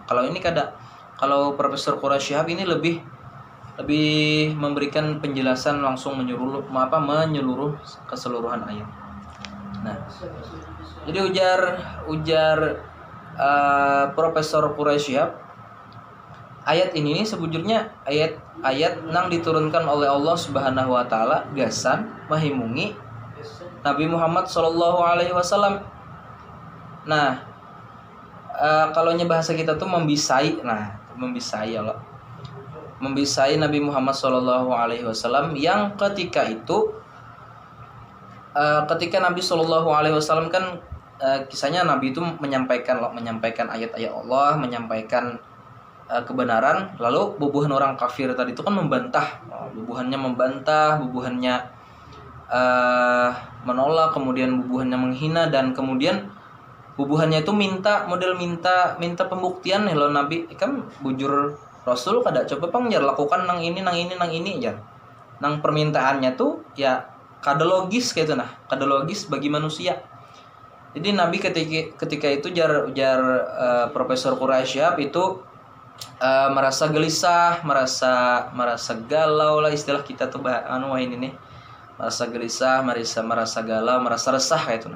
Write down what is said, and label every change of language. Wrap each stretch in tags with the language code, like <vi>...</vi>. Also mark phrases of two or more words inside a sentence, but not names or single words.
<id>Kalau ini kalau Profesor Quraish Shihab ini lebih memberikan penjelasan langsung menyeluruh keseluruhan ayat.</id> <bjn>Nah, jadi ujar Profesor Quraish Shihab, ayat ini sebujurnya ayat nang diturunkan oleh Allah</bjn> <ar>سبحانه وتعالى</ar> <bjn>gasan mahimungi Nabi Muhammad</bjn> <ar>صلى الله عليه وسلم.</ar> <bjn>Nah, kalau bahasa kita tuh membisai. Nah, membisai Allah. Membisai Nabi Muhammad</bjn> <ar>صلى الله عليه وسلم</ar> <bjn>yang ketika itu ketika Nabi</bjn> <ar>صلى الله عليه وسلم</ar> <bjn>kan kisahnya Nabi itu menyampaikan ayat-ayat Allah, menyampaikan kebenaran, lalu bubuhan orang kafir tadi itu kan membantah, bubuhannya menolak, kemudian bubuhannya menghina, dan kemudian bubuhannya itu minta pembuktian. Hello Nabi kan bujur Rasul kada coba pangjar lakukan nang ini aja. Nang permintaannya tuh ya kada logis kayak itu, kada logis bagi manusia.</bjn> <id>Jadi Nabi ketika itu ujar Profesor Quraish Shihab itu merasa gelisah, merasa galau lah istilah kita tuh ini nih. Merasa gelisah, merasa galau, merasa resah kayak itu.</id>